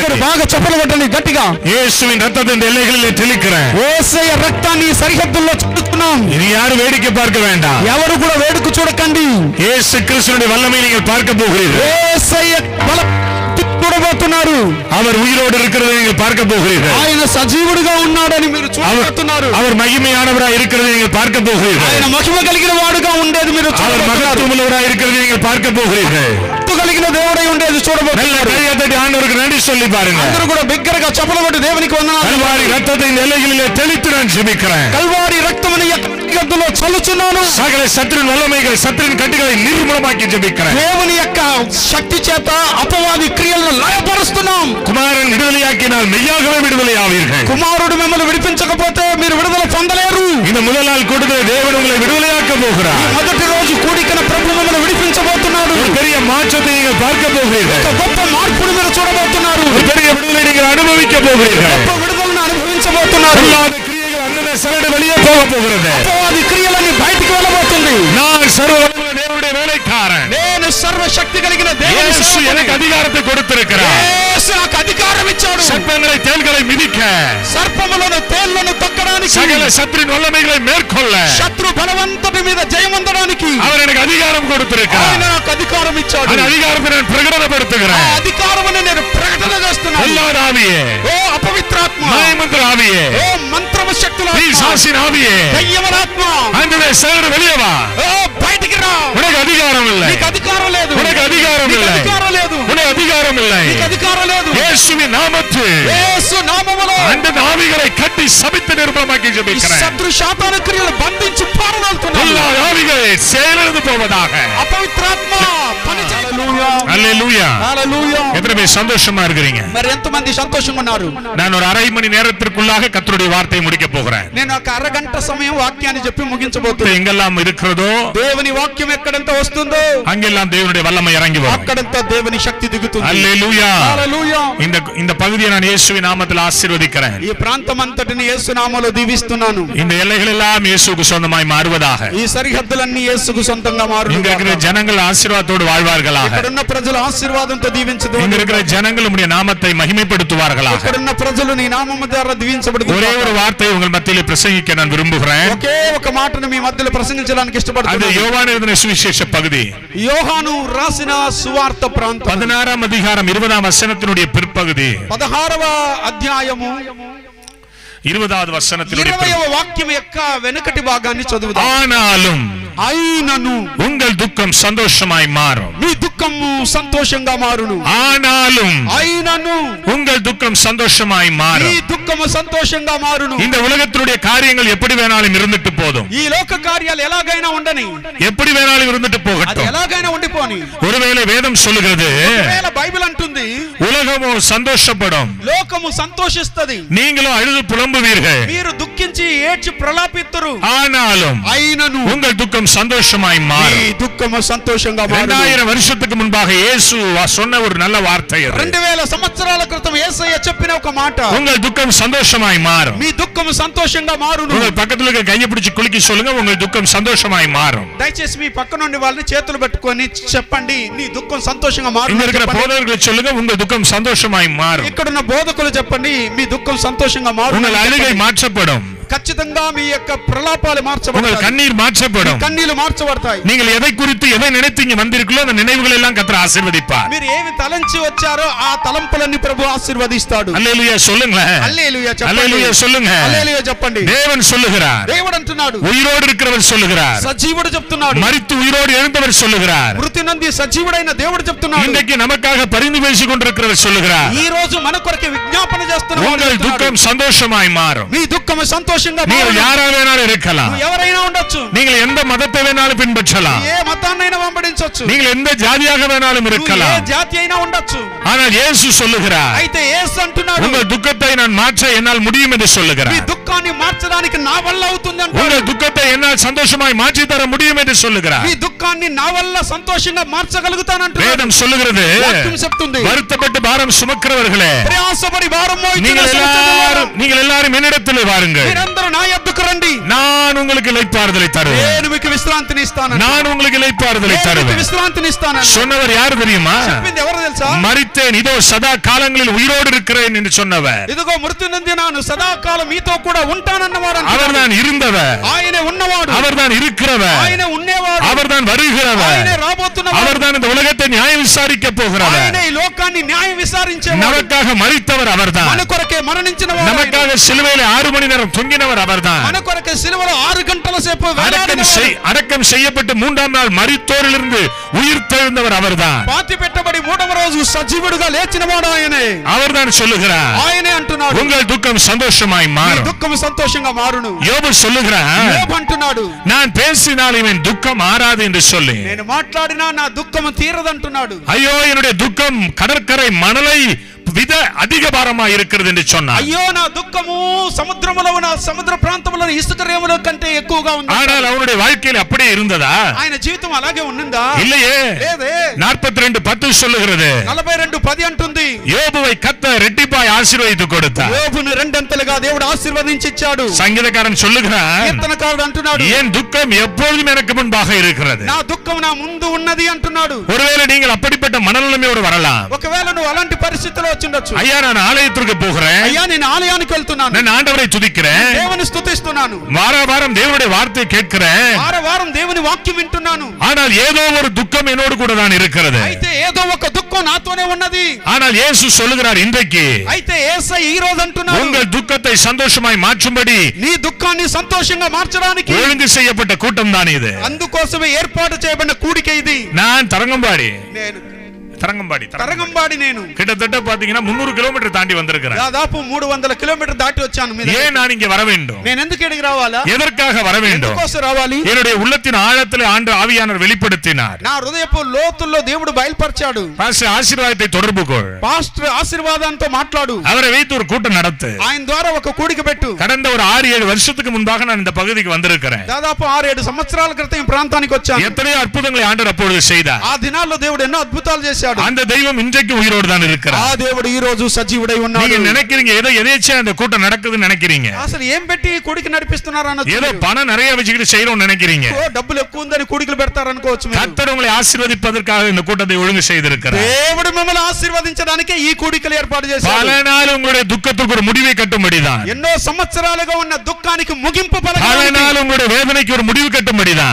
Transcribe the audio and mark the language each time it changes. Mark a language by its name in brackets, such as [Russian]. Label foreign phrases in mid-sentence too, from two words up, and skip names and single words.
[Telugu] బాగా చప్పట్లు కొట్టండి గట్టిగా. [Tamil] இயேசுவின் ரத்தத்தின் எல்லைகளிலே தெளிக்கிறேன். [Telugu] యేసయ్య రక్తాన్ని సరిహద్దుల్లో చల్లుతున్నాం. [Tamil] இது யாரும் வேடிக்கை பார்க்க வேண்டாம். [Telugu] ఎవరు కూడా వేడుక చూడకండి. [Tamil] இயேசு கிறிஸ்துவினுடைய வல்லமை நீங்கள் பார்க்க போகிறீர்கள். [Telugu] యేసయ్య బలం చూడబోతున్నారు. [Tamil] அவர் உயிரோடு இருக்கிறதை நீங்கள் பார்க்க போகிறீர்கள். [Telugu] ఆయన సజీవుడిగా ఉన్నాడని మీరు చూడబోతున్నారు. [Tamil] அவர் மகிமையானவராய் இருக்கிறதை நீங்கள் பார்க்க போகிறீர்கள். [Telugu] ఆయన మహిమ కలిగిన వాడుగా ఉండేది మీరు [Tamil] அவர் மகத்துவமுள்ளவராய் இருக்கிறதை நீங்கள் பார்க்க போகிறீர்கள். [Telugu] కలిగిన దేవుడై ఉండేది చూడబోతున్నారు. [Tamil] கையத்தட்டி ஆண்டவருக்கு நன்றி சொல்லி பாருங்க. [Telugu] అందరూ కూడా బిగ్గరగా చప్పట్లు కొట్టి దేవునికి వందనాలు. [Tamil] கல்வாரி ரத்தத்தின் எல்லைகளிலே தெளித்து நான் ஜெபிக்கிறேன். [Telugu] కల్వారి రక్తమును యెహోవా చల్లుచున్నాను. [Tamil] சகல சத்துருவின் வல்லமைகள் சத்துருவின் கட்டுகளை நிர்மூலமாக்கி ஜெபிக்கிறேன். [Telugu] దేవుని యొక్క శక్తి చేత అపవాది క్రియలను లయపరుస్తున్నాం. [Tamil] குமாரன் விடுதலையாக்கினால் மெய்யாகவே விடுதலையாவீர்கள். [Telugu] కుమారుడు మిమ్మల్ని విడిపించకపోతే మీరు విడుదల పొందలేరు. [Tamil] இந்த முதல் நாள் கூட்டத்தில் தேவன் உங்களை விடுதலையாக்க போகிறார். [Telugu] మొదటి రోజు కూడికన ప్రభువు మిమ్మల్ని విడిపించబోతున్నాడు. [Tamil] ஒரு பெரிய மாற்றத்தை நீங்கள் பார்க்க போகிறீர்கள். [Telugu] ఒక గొప్ప మార్పును మీరు చూడబోతున్నారు. [Tamil] ஒரு பெரிய விடுதலை நீங்கள் அனுபவிக்க போகிறீர்கள். [Telugu] గొప్ప విడుదలను అనుభవించబోతున్నారు. [Tamil] பொல்லாத கிரியைகள் அந்தந்த சரடு வெளியே போக போகிறது. [Telugu] అపవాది క్రియలన్నీ బయటికి వెళ్ళబోతుంది. [Tamil] நான் சர்வ வல்லமை தேவனுடைய வேலைக்காரன். [Telugu] నేను సర్వశక్తి కలిగిన దేవుని [Tamil] இயேசு எனக்கு அதிகாரத்தை கொடுத்திருக்கிறார். [Telugu] యేసు నాకు అధికారం ఇచ్చాడు. [Tamil] சர்ப்பங்களை தேள்களை மிதிக்க, [Telugu] సర్పములను తేళ్లను తొక్కడానికి, [Tamil] சகல சத்துருவின் வல்லமைகளை மேற்கொள்ள, [Telugu] శత్రు బలవంతుడి మీద జయమందడానికి [Tamil] அவர் எனக்கு அதிகாரம் கொடுத்திருக்கிறார். [Telugu] ఆయన నాకు అధికారం ఇచ్చాడు. [Tamil] அந்த அதிகாரத்தை நான் பிரகடனப்படுத்துகிறேன். [Telugu] ఆ అధికారమును నేను ప్రకటన చేస్తున్నాను. [Tamil] பொல்லாத ஆவியே, [Telugu] ఓ అపవిత్రాత్మ, [Tamil] மாயமந்திர ஆவியே, [Telugu] ఓ మంత్రము శక్తుల [Tamil] பிசாசின் ஆவியே, [Telugu] దయ్యమనాత్మ, [Tamil] ஆண்டவரே சகல வெளியே வா. [Telugu] ఓ బయటికి రా. [Tamil] உனக்கு அதிகாரம் இல்லை. [Telugu] నీకు అధికారం లేదు. [Tamil] உனக்கு அதிகாரம் இல்லை. [Telugu] అధికారం లేదు. [Tamil] உனக்கு அதிகாரம் இல்லை. [Telugu] నీకు అధికారం లేదు. [Tamil] இயேசுவின் நாமத்தில் [Telugu] యేసు నామములో [Tamil] அந்த ஆவிகளை கட்டி சபித்து நிர்மூலமாக்கி ஜெபிக்கிறேன். [Telugu] శత్రు శాతాన క్రియలు బంధించి పారదోలుతున్నాను. [Tamil] எல்லா ஆவிகள் செயலிழந்து போவதாக. [Telugu] అపవిత్రాత్మ పనిచేయు. [Tamil] அல்லேலூயா. [Telugu] హల్లెలూయా. [Tamil] எத்தனை பேர் சந்தோஷமா இருக்கிறீங்க? [Telugu] మరి ఎంతమంది సంతోషంగా ఉన్నారు? [Tamil] நான் ஒரு அரை மணி நேரத்திற்குள்ளாக கர்த்தருடைய வார்த்தையை முடிக்க போகிறேன். [Telugu] నేను ఒక అరగంట సమయం వాక్యాన్ని చెప్పి ముగించబోతున్నాను. [Tamil] எங்கெல்லாம் இருக்கிறதோ [Telugu] దేవుని వాక్యం ఎక్కడంత వస్తుందో [Tamil] அங்கெல்லாம் தேவனுடைய வல்லமை இறங்கி வரும். [Telugu] అక్కడంత దేవుని శక్తి దిగుతుంది. [Tamil] அல்லேலூயா. [Telugu] హల్లెలూయా. [Tamil] இந்த பகுதியை நான் இயேசுவின் நாமத்தில் ஆசீர்வதிக்கிறேன். [Telugu] ఈ ప్రాంతం అంతటిని యేసు నామములో దీవిస్తున్నాను. [Tamil] இந்த எல்லைகள் எல்லாம் இயேசுவுக்கு சொந்தமாய் மாறுவதாக. [Telugu] ఈ సరిహద్దులన్నీ యేసుకు సొంతంగా మారును. [Tamil] இங்க இருக்கிற ஜனங்கள் ஆசீர்வாதத்தோடு வாழ்வார்களாக. [Telugu] ఇక్కడున్న ప్రజలు ఆశీర్వాదంతో దీవించుదురు. [Tamil] இங்க இருக்கிற ஜனங்கள் உம்முடைய நாமத்தை மகிமைப்படுத்துவார்களாக. [Telugu] ఇక్కడున్న ప్రజలు నీ నామము ద్వారా దీవించబడుదురు. [Tamil] ஒரே ஒரு வார்த்தையை உங்கள் மத்தியில் பிரசங்கிக்க நான் விரும்புகிறேன். [Telugu] ఒకే ఒక మాటను మీ మధ్యలో ప్రసంగించడానికి [Tamil] அது [Telugu] ఇష్టపడుతున్నాను. [Tamil] யோவான் எழுதின சுவிசேஷ பகுதி [Telugu] యోహాను రాసిన సువార్త ప్రాంతం [Tamil] 16 அதிகாரம் 20 வசனத்தினுடைய பிற்பகுதி. [Telugu] 16వ అధ్యాయము [Tamil] 20வது வசனத்தினுடைய [Telugu] 20వ వాక్యం యొక్క వెనుకటి భాగాన్ని చదువుదాం. [Tamil] ஆனாலும் [Telugu] అయినను [Tamil] உங்கள் துக்கம் சந்தோஷமாய் மாறும். [Telugu] మీ దుఃఖము సంతోషంగా మారును. [Tamil] ஆனாலும் [Telugu] అయినను [Tamil] உங்கள் துக்கம் சந்தோஷமாய் [Telugu] మీ [Tamil] மாறும். [Telugu] దుఃఖము సంతోషంగా మారును. [Tamil] இந்த உலகத்தினுடைய காரியங்கள் எப்படி வேணாலும் இருந்துட்டு போதும். [Telugu] ఈ లోక కార్యాలు ఎలాగైనా ఉండని, [Tamil] எப்படி வேணாலும் இருந்துட்டு [Telugu] అది [Tamil] போகட்டும். [Telugu] ఎలాగైనా ఉండిపోని. [Tamil] ஒருவேளை வேதம் சொல்லுகிறது [Telugu] ఒకవేళ బైబిల్ అంటుంది [Tamil] உலகமோ சந்தோஷப்படும், [Telugu] లోకము సంతోషిస్తది, [Tamil] நீங்களும் அழுது புலம்புவீர்கள். [Telugu] మీరు దుఃఖించి ఏడ్చి ప్రలాపిత్తురు. [Tamil] ஆனாலும் [Telugu] అయినను [Tamil] உங்கள் துக்கம் சந்தோஷமாய் [Telugu] మీ [Tamil] மாறும். [Telugu] దుఃఖము సంతోషంగా మారును. [Tamil] 2000 வருஷத்துக்கு முன்பாக இயேசு சொன்ன ஒரு நல்ல வார்த்தை அது. [Telugu] 2000 సంవత్సరాల క్రితం యేసయ్య చెప్పిన ఒక మాట, [Tamil] உங்கள் துக்கம் சந்தோஷமாய் மாறும். [Telugu] మీ దుఃఖము సంతోషంగా మారును. [Tamil] உங்கள் பக்கத்துல இருக்க கையை பிடிச்சு குலுக்கி சொல்லுங்க, உங்கள் துக்கம் சந்தோஷமாய் மாறும். [Telugu] దయచేసి మీ పక్క నుండి వాళ్ళని చేతులు పెట్టుకొని చెప్పండి, నీ దుఃఖం సంతోషంగా మారును. [Tamil] இங்க இருக்கிற போதகர்களை சொல்லுங்க, உங்கள் துக்கம் சந்தோஷமாய் மாறும். [Telugu] ఇక్కడున్న బోధకులు చెప్పండి, మీ దుఃఖం సంతోషంగా మారును. [Tamil] உங்கள் அழுகை மாற்றப்படும். [Telugu] ఖచ్చితంగా మీ యొక్క ప్రలాపాలు [Tamil] உங்கள் [Telugu] మార్చబడతాయి. [Tamil] கண்ணீர் மாற்றப்படும். [Telugu] కన్నీళ్లు మార్చబడతాయి. [Tamil] நீங்கள் எதை குறித்து எதை நினைத்தீங்க வந்திருக்கீங்களோ அந்த நினைவுகள் எல்லாம் கர்த்தர் ஆசீர்வதிப்பார். [Telugu] మీరు ఏమి తలంచి వచ్చారో ఆ తలంపులన్నీ ప్రభు ఆశీర్వదిస్తాడు. [Tamil] அல்லேலூயா சொல்லுங்க. [Telugu] హల్లెలూయా చెప్పండి. [Tamil] அல்லேலூயா சொல்லுங்க. [Telugu] హల్లెలూయా చెప్పండి. [Tamil] தேவன் சொல்லுகிறார். [Telugu] దేవుడు అంటున్నాడు. [Tamil] உயிரோடு இருக்கிறவர் சொல்லுகிறார். [Telugu] సజీవుడు చెప్తున్నాడు. [Tamil] மரித்து உயிரோடு எழுந்தவர் சொல்லுகிறார். [Telugu] మృతి నంది సజీవుడైన దేవుడు చెప్తున్నాడు. [Tamil] இன்றைக்கு நமக்காக பரிந்து பேசிக் கொண்டிருக்கிறவர் சொல்லுகிறார். [Telugu] ఈ రోజు మన కొరకు విజ్ఞాపన చేస్తున్నాడు. [Tamil] உங்கள் துக்கம் சந்தோஷமாய் மாறும். [Telugu] మీ దుఃఖము సంతోషంగా [Tamil] நீங்கள் [Telugu] మారును. [Tamil] யாரா வேணாலும் இருக்கலாம். [Telugu] నువ్వు ఎవరైనా ఉండొచ్చు. [Tamil] நீங்கள் எந்த மதத்தை வேணாலும் பின்பற்றலாம். [Telugu] ఏ మతాన్నైనా వెంబడించొచ్చు. [Tamil] நீங்கள் எந்த ஜாதியாக வேணாலும் [Telugu] నువ్వు ఏ [Tamil] இருக்கலாம். [Telugu] జాతి అయినా ఉండొచ్చు. [Tamil] ஆனால் இயேசு சொல்லுகிறார், [Telugu] అయితే యేసు అంటున్నాడు, [Tamil] உங்கள் துக்கத்தை நான் மாற்ற என்னால் முடியும் என்று [Telugu] మీ [Tamil] சொல்லுகிறார். [Telugu] దుఃఖాన్ని మార్చడానికి నా వల్ల అవుతుంది అంటాడు. [Tamil] உங்கள் துக்கத்தை என்னால் சந்தோஷமாய் மாற்றி தர முடியும் என்று சொல்லுகிறார். [Telugu] మీ దుఃఖాన్ని నా వల్ల సంతోషంగా మార్చగలుగుతానంటున్నాడు. [Tamil] வேதம் சொல்லுகிறது, [Telugu] వాక్యం చెప్తుంది, [Tamil] வருத்தப்பட்டு பாரம் சுமக்கிறவர்களே [Telugu] ప్రయాసపడి భారం మోయుచున్న [Tamil] நீங்கள் எல்லாரும் என்னிடத்தில் வாருங்கள், [Telugu] మీరందరూ నా యొద్దకు రండి, [Tamil] நான் உங்களுக்கு இளைப்பாறுதலை தருவேன். [Telugu] నేను మీకు విశ్రాంతిని ఇస్తాను. [Tamil] நான் உங்களுக்கு இளைப்பாறுதலை தருவேன். [Telugu] విశ్రాంతిని ఇస్తాను. [Tamil] சொன்னவர் யார் தெரியுமா? [Telugu] చెప్పింది ఎవరు తెలుసా? [Tamil] மரித்தேன், இதோ சதா காலங்களில் உயிரோடு இருக்கிறேன் என்று சொன்னவர். [Telugu] ఇదిగో మృతి నంది నాను సదాకాలం మీతో కూడా ఉంటానన్నవాడు. [Tamil] அவர்தான் இருந்தவர், [Telugu] ఆయనే ఉన్నవాడు, [Tamil] அவர்தான் இருக்கிறவர், [Telugu] ఆయనే ఉన్నవాడు, [Tamil] அவர்தான் வருகிறவர், [Telugu] ఆయనే రాబోతున్నవాడు, [Tamil] அவர்தான் இந்த உலகத்தை நியாயம் விசாரிக்க போகிறவர், [Telugu] ఆయనే ఈ లోకాన్ని న్యాయం విచారించేవాడు, [Tamil] நமக்காக மரித்தவர் அவர்தான், [Telugu] మన కొరకే మరణించినవాడు, [Tamil] நமக்காக சிலுவையில் 6 மணி நேரம் தொங்கினவர் அவர்தான், [Telugu] మన కొరకే సిలువలో 6 గంటల సేపు [Tamil] அடக்கம் செய்யப்பட்டு 3ஆம் நாள் மரித்தோரிலிருந்து உயிர் தெழுந்தவர் அவர்தான், [Telugu] పాతి పెట్టబడి 3వ రోజు సజీవుడిగా లేచినవాడు ఆయనే. [Tamil] அவர்தான் சொல்லுகிறார், [Telugu] ఆయనే అంటున్నాడు, [Tamil] உங்கள் துக்கம் சந்தோஷமாய் மாறும். [Telugu] దుఃఖం సంతోషంగా మారును. [Tamil] யோபு சொல்லுகிறார், [Telugu] యోబు అంటున్నాడు, [Tamil] நான் பேசினால் இவன் துக்கம் ஆறாது என்று சொல்லி, [Telugu] నేను మాట్లాడినా నా దుఃఖం తీరదంటున్నాడు. [Tamil] ஐயோ என்னுடைய துக்கம் கடற்கரை மணலை விட அதிக பாரமா இருக்கிறது என்று சொன்னார். [Telugu] అయ్యో నా దుఃఖము సముద్రములో ఉన్న సముద్ర ప్రాంతంలో ఇసుక రేముల కంటే ఎక్కువగా ఉంది. [Tamil] ஆனால் அவருடைய வாழ்க்கையில் அப்படியே இருந்ததா? [Telugu] ఆయన జీవితం అలాగే ఉన్నిందా? [Tamil] இல்லையே. [Telugu] లేదే. [Tamil] 42:10 சொல்லுகிறது, [Telugu] 42:10 అంటుంది, [Tamil] யோபுவை கர்த்தர் ரெட்டிப்பாய் ஆசீர்வதித்து கொடுத்தார். [Telugu] యోబును రెండంతలుగా దేవుడు ఆశీర్వదించి ఇచ్చాడు. [Tamil] சங்கீதக்காரன் சொல்லுகிறார், [Telugu] కీర్తనకారుడు అంటున్నాడు, [Tamil] என் துக்கம் எப்பொழுதும் எனக்கு முன்பாக இருக்கிறது. [Telugu] నా దుఃఖం నా ముందు ఉన్నది అంటున్నాడు. [Tamil] ஒருவேளை நீங்கள் அப்படிப்பட்ட மனநிலைமையோடு வரலாம். [Telugu] ఒకవేళ నువ్వు అలాంటి పరిస్థితిలో వచ్చుండొచ్చు. [Tamil] ஐயா நான் ஆலயத்திற்கு போகிறேன், [Telugu] అయ్యా నేను ఆలయానికి వెళ్తున్నాను, [Tamil] நான் ஆண்டவரை துதிக்கிறேன், [Telugu] దేవుని స్తుతిస్తున్నాను, [Tamil] வாரம் தேவனுடைய வார்த்தை கேட்கிறேன், [Telugu] వారం దేవుని వాక్యం వింటున్నాను, [Tamil] ஆனால் ஏதோ ஒரு துக்கம் என்னோடு கூட தான் இருக்கிறது. [Telugu] అయితే ఏదో ఒక దుఃఖం నాతోనే ఉన్నది. [Tamil] ஆனால் இயேசு சொல்லுகிறார், இன்றைக்கு [Telugu] అయితే యేసయ్య ఈ రోజు అంటున్నాడు, [Tamil] உங்கள் துக்கத்தை சந்தோஷமாய் மாற்றும்படி [Telugu] నీ దుఃఖాన్ని సంతోషంగా మార్చడానికి [Tamil] ஒழுங்கு செய்யப்பட்ட கூட்டம் தான் இது. [Telugu] అందుకోసమే ఏర్పాటు చేయబడిన కూడిక ఇది. [Tamil] நான் தரங்கம்பாடி [Telugu] తరంగంబాడి నేను [Tamil] கிட்டத்தட்ட பாத்தீங்கன்னா 300 கிலோமீட்டர் தாண்டி வந்திருக்கிறேன். [Telugu] దాదాపు 300 కిలోమీటర్ దాటి వచ్చాను. [Tamil] ஏன் நான் இங்கே வர வேண்டும்? [Telugu] నేను ఎందుకు ఇక్కడికి రావాలా? [Tamil] எதற்காக வர வேண்டும்? [Telugu] ఎందుకోసం రావాలి? [Tamil] என்னுடைய உள்ளத்தின் ஆழத்தில் ஆண்டு ஆவியானவர் வெளிப்படுத்தினார். [Telugu] నా హృదయపు లోతుల్లో దేవుడు బయలుపరిచాడు. [Tamil] பாஸ்டர் ஆசீர்வாதத்தை தொடர்பு கொள், [Telugu] పాస్టర్ ఆశీర్వాదంతో మాట్లాడు, [Tamil] அவரை வைத்து ஒரு கூட்டம் நடத்து. [Telugu] ఆయన ద్వారా ఒక కూడిక పెట్టు. [Tamil] கடந்த ஒரு 6-7 வருஷத்துக்கு முன்பாக நான் இந்த பகுதிக்கு வந்திருக்கிறேன். [Telugu] దాదాపు 6-7 సంవత్సరాల క్రితం ఈ ప్రాంతానికి వచ్చాను. [Tamil] எத்தனையோ அற்புதங்களை ஆண்டவர் அப்பொழுது செய்தார். [Telugu] ఆ దినాల్లో దేవుడు ఎన్నో అద్భుతాలు చేశాడు. [Tamil] அந்த தெய்வம் இன்றைக்கு உயிரோடு தான் இருக்கிறார். [Telugu] ఆ దేవుడు ఈ రోజు సజీవుడై ఉన్నాడు. [Tamil] நீங்க நினைக்கிறீங்க ஏதோ எதேச்சா அந்த கூட்டம் நடக்குதுன்னு நினைக்கிறீங்க. [Telugu] అసలు ఏం పెట్టి కూడిక నడిపిస్తున్నారు అన్నది, [Tamil] ஏதோ பணம் நிறைய வச்சுக்கிட்டு செய்யறோம்னு நினைக்கிறீங்க. [Telugu] డబ్బులు ఎక్కువ ఉందని కూడికలు పెడతారు అనుకోవచ్చు. [Tamil] கர்த்தர் உங்களை ஆசீர்வதிப்பதற்காக இந்த கூட்டத்தை ஒழுங்கு செய்திருக்கிறார். [Telugu] దేవుడు మిమ్మల్ని ఆశీర్వదించడానికే ఈ కూడికలు ఏర్పాటు చేశాడు. [Tamil] பல நாள் உங்களுடைய துக்கத்துக்கு ஒரு முடிவை கட்டும்படிதான், [Telugu] ఎన్నో సంవత్సరాలుగా ఉన్న దుఃఖానికి ముగింపు [Tamil] பல [Telugu] పలకడానికి, [Tamil] நாள் உங்களுடைய வேதனைக்கு ஒரு முடிவு கட்டும்படிதான்.